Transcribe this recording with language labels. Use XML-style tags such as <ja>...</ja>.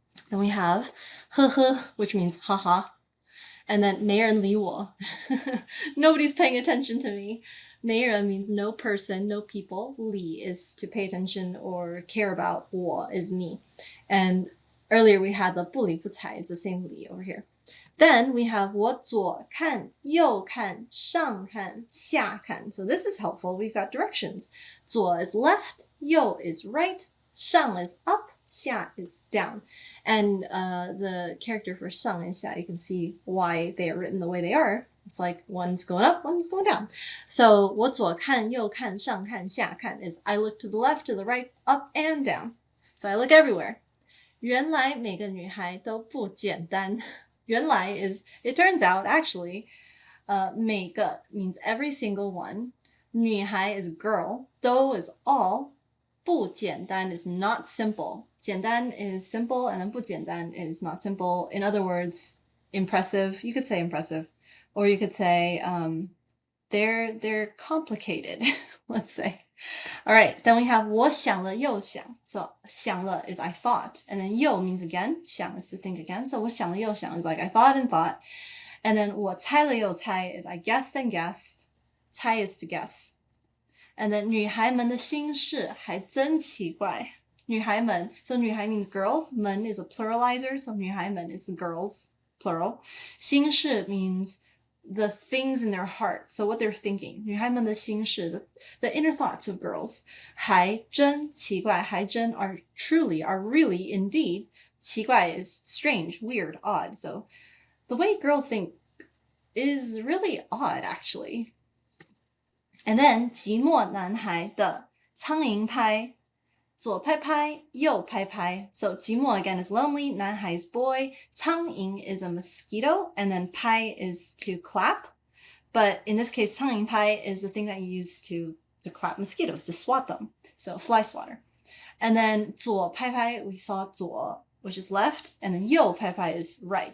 <en>Then we have 呵呵, which means haha. And then</en> <zh>没人理我.</zh> <en>Nobody's paying attention to me. 没人 means no person, no people. 理 is to pay attention or care about. 我 is me. And earlier we had the 不理不睬. It's the same 理 over here. Then we have</en> <zh>我左看右看上看下看.</zh> <en>So this is helpful. We've got directions. 左 is left, 右 is right, 上 is up, 下 is down. And the character for 上 and 下, you can see why they are written the way they are. It's like one's going up, one's going down. So</en> <zh>我左看右看上看下看</zh> <en>is I look to the left, to the right, up and down. So I look everywhere.</en> <zh>原来每个女孩都不简单.</zh> <en>原来 is, it turns out, actually, 每个 means every single one. 女孩 is girl. 都 is all. 不简单 is not simple. 简单 is simple, and then 不简单 is not simple. In other words, impressive. You could say impressive. Or you could say they're complicated, let's say. All right, then we have</en> <zh>我想了又想.</zh> <en>So 想了 is I thought, and then 又 means again. 想 is to think again. So</en> <zh>我想了又想</zh> <en>is like I thought and thought. And then</en> <zh>我猜了又猜</zh> <en>is I guessed and guessed. 猜 is to guess. And then</en> <zh>女孩们的心事还真奇怪.</zh> <en>女孩们, so 女孩 means girls. 们 is a pluralizer, so 女孩们 is girls, plural. 心事 means the things in their heart, so what they're thinking.</en> <zh>女孩们的心事,</zh> <en>the inner thoughts of girls.</en> <zh>还真奇怪,</zh> <en>还真 are truly, are really, indeed. 奇怪 is strange, weird, odd. So the way girls think is really odd, actually. And then</en> <zh>寂寞男孩的苍蝇拍, 左拍拍右拍拍.</zh> <en>So 寂寞 again is lonely, 男孩 is boy, 苍蝇 is a mosquito, and then 拍 is to clap. But in this case, 苍蝇拍 is the thing that you use to clap mosquitoes, to swat them. So fly swatter. And then 左拍拍, we saw 左, which is left, and then 右拍拍 is right.</en>